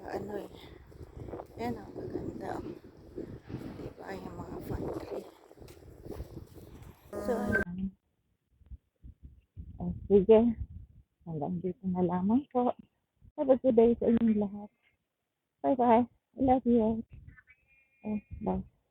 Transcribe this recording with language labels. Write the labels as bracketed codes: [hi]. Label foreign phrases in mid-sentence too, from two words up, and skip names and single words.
[tl] ano eh. Yan ang maganda. Diba yung mga [en] fun tree. [tl] So, ayan. Sige. Hanggang dito na lamang po. [en] Have a good day [tl] sa inyong lahat. [en] Bye-bye. I love you. Bye.